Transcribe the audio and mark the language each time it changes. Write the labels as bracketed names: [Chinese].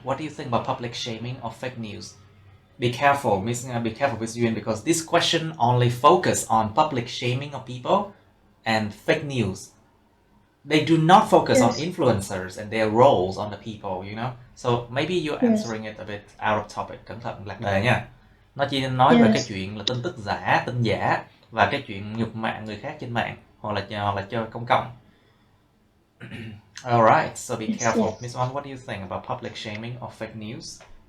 [English] What do you think about public shaming or fake news? Be careful, Miss Yuan, because this question only focus on public shaming of people and fake news. They do not focus on influencers and their roles on the people, you know. So maybe you're answering it a bit out of topic. [Vietnamese] Cẩn thận lạc đề nha. Nó chỉ nói về cái chuyện là tin tức giả, tin giả và cái chuyện nhục mạ người khác trên mạng hoặc là cho công cộng. [English] Alright, so be careful. Miss Wan, what do you think about public shaming or fake news?